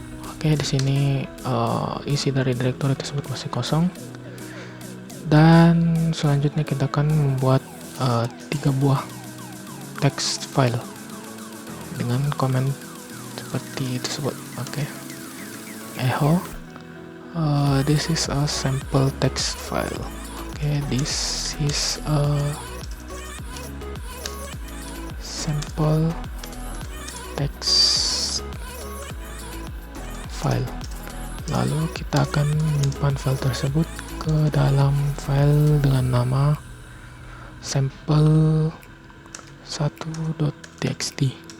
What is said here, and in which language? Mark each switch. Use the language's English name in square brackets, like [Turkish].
[Indonesian] Oke, di sini isi dari directory tersebut masih kosong. Dan selanjutnya kita akan membuat 3 buah text file dengan komen seperti tersebut. Oke. [English] Echo, this is a sample text file. Okay, this is a sample text file. [Indonesian] Lalu kita akan menyimpan file tersebut ke dalam file dengan nama sample1.txt.